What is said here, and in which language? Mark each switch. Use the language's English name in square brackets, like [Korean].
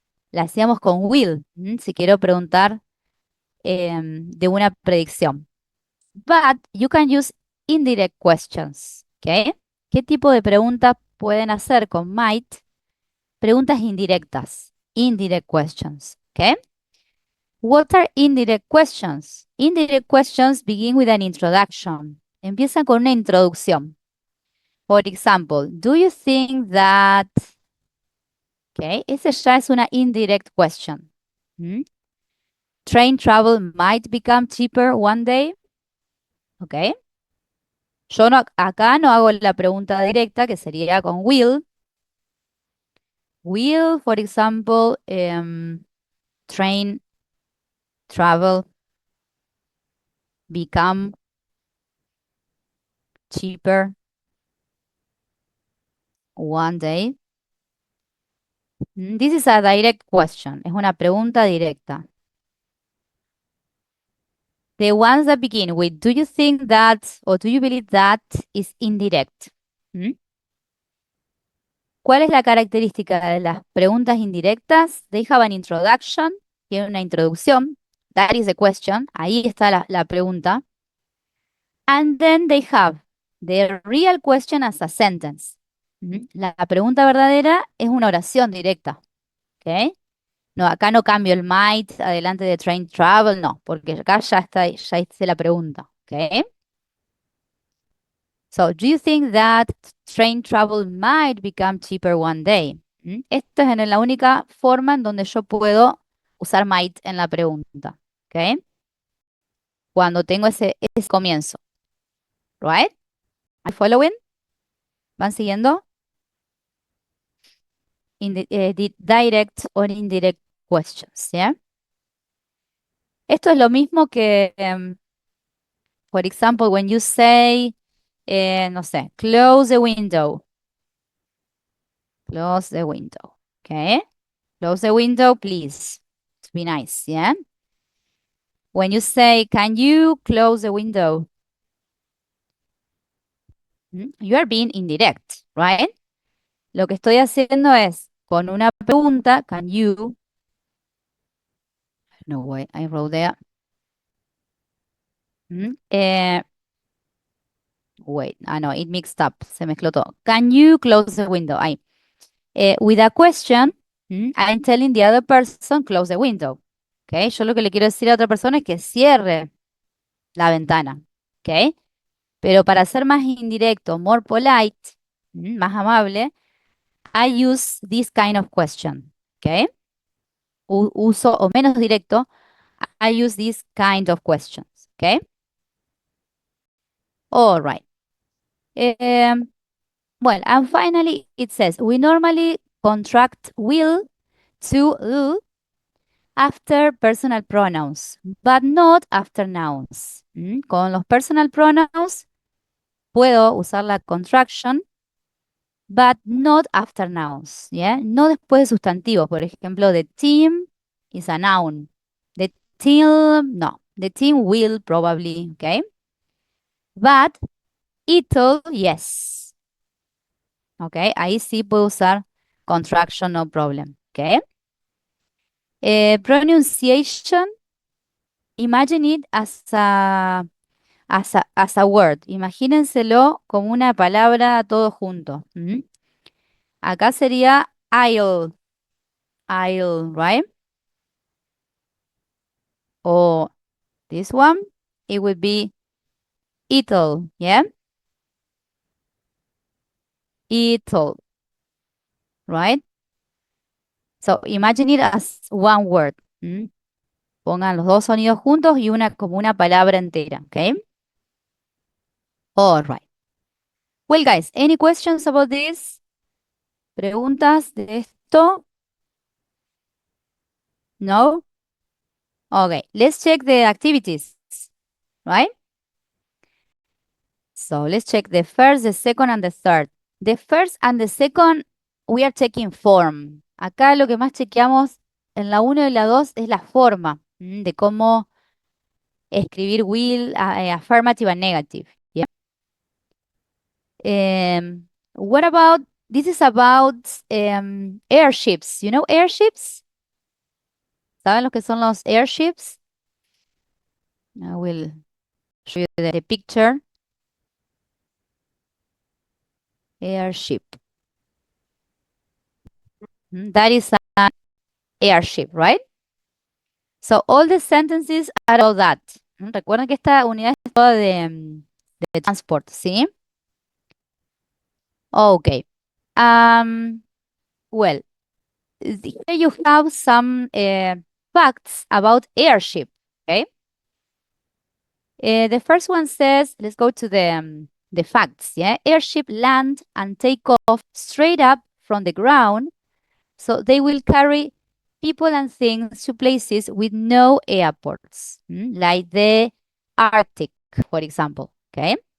[Spanish] la hacíamos con will, si quiero preguntar de una predicción. [English] But you can use indirect questions, ¿ok? [Spanish] ¿Qué tipo de preguntas pueden hacer con might? Preguntas indirectas, [English] indirect questions, [Spanish] ¿ok? [English] What are indirect questions? Indirect questions begin with an introduction. [Spanish] Empiezan con una introducción. [English] For example, do you think that... Ok, [Spanish] ese ya es una [English] indirect question. ¿Mm? Train travel might become cheaper one day. Ok. [Spanish] Yo no, acá no hago la pregunta directa, que sería con will. [English] Will, for example, train travel become cheaper one day. This is a direct question. [Spanish] Es una pregunta directa. [English] The ones that begin with do you think that or do you believe that is indirect. ¿Mm? [Spanish] ¿Cuál es la característica de las preguntas indirectas? [English] They have an introduction, [Spanish] tiene una introducción. [English] That is the question. [Spanish] Ahí está la pregunta. [English] And then they have the real question as a sentence. [Spanish] La pregunta verdadera es una oración directa. ¿Ok? No, acá no cambio el might adelante de [English] train travel, [Spanish] no, porque acá ya hice la pregunta. ¿Ok? [English] So, do you think that train travel might become cheaper one day? [Spanish] Esto es la única forma en donde yo puedo usar might en la pregunta. ¿Ok? Cuando tengo ese comienzo. [English] Right? Are you following? [Spanish] ¿Van siguiendo? [English] Direct or indirect questions. [Spanish] ¿Ya? Esto es lo mismo que, [English] for example, when you say, [Spanish] no sé, [English] close the window. Close the window. ¿Ok? Close the window, please. To be nice, yeah? When you say, can you close the window? You are being indirect, right? [Spanish] Lo que estoy haciendo es, con una pregunta, [English] can you... No way, I wrote there. Wait, no, it mixed up. [Spanish] Se mezcló todo. [English] Can you close the window? [Spanish] Ahí. [English] With a question, I'm telling the other person, close the window. ¿Ok? [Spanish] Yo lo que le quiero decir a otra persona es que cierre la ventana. ¿Ok? Pero para ser más indirecto, [English] more polite, [Spanish] más amable, [English] I use this kind of question. ¿Ok? [Spanish] Uso, o menos directo, [English] I use this kind of questions. ¿Ok? All right. Well, and finally, it says, we normally contract will to after personal pronouns, but not after nouns. [Spanish] Con los [English] personal pronouns [Spanish] puedo usar la [English] contraction, but not after nouns, ¿yeah? [Spanish] No después de sustantivos. Por ejemplo, [English] the team is a noun. The team, no. The team will probably, okay? But it'll, yes. Okay, [Spanish] ahí sí puedo usar [English] contraction, no problem, okay? Pronunciation, imagine it as a word. [Spanish] Imagínenselo como una palabra todo junto. Acá sería I'll, right? [English] Or this one, it would be it'll, yeah? It'll, right? So imagine it as one word. [Spanish] Pongan los dos sonidos juntos y una como una palabra entera, okay? [English] All right. Well, guys, any questions about this? [Spanish] ¿Preguntas de esto? [English] No? Okay, let's check the activities, right? So let's check the first, the second, and the third. The first and the second, we are checking form. [Spanish] Acá lo que más chequeamos en la 1 y la 2 es la forma de cómo escribir will, [English] affirmative and negative. Yeah. What about, this is about airships. You know airships? [Spanish] ¿Saben lo que son los airships? [English] I will show you the picture. Airship. That is an airship, right? So all the sentences are about that. [Spanish] Recuerden que esta unidad es toda de transport, ¿sí? [English] Okay. Well, here you have some facts about airship, okay? The first one says, let's go to the facts, yeah? Airship land and take off straight up from the ground, so they will carry people and things to places with no airports, like the Arctic, for example, okay?